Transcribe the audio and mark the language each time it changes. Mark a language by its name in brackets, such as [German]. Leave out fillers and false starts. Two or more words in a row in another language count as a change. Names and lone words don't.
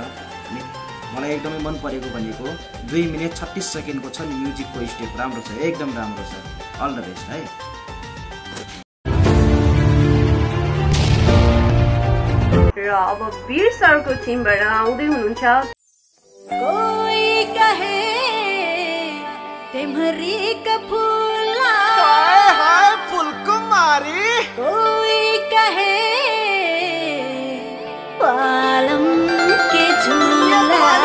[Nepali] अनि मलाई एकदमै मन परेको भनेको 2 मिनट 36 सेकेन्डको छ नि म्युजिकको स्टेप, राम्रो छ, एकदम राम्रो छ। [English] all the best है। [Nepali] र अब वीर सरको टिमबाट आउँदै हुनुहुन्छ [Hindi] कोही कहे तेमरी का फूला, हाय फुलकुमारी, कोई कहे पालम के झूला।